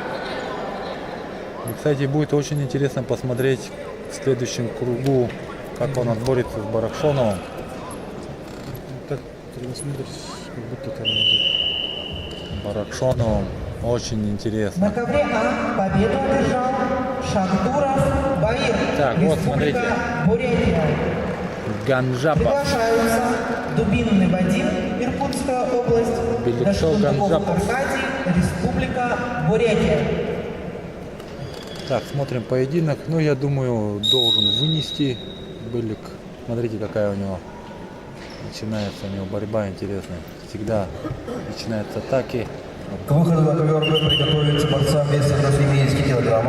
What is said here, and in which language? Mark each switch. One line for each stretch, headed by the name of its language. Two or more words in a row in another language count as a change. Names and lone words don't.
Russian: И, кстати, будет очень интересно посмотреть в следующем кругу, как он отборется с Баракшоновым. Так, треба смотреть, как будто тормозит. Баракшоновым очень интересно. На ковре А победу одержал Шахтуров Баир. Так, вот, смотрите. Республика Бурятия. Ганджапов. Приглашаются Дубинный Вадим, Иркутская область, Беликто Дашкунтуков Ганджапов. Аркадий, Республика Бурятия. Так, смотрим поединок. Ну, я думаю, должен вынести Белик. Смотрите, какая у него начинается борьба интересная. Всегда начинаются атаки. К выходу на ковер приготовится борцам весом до 70 килограммов.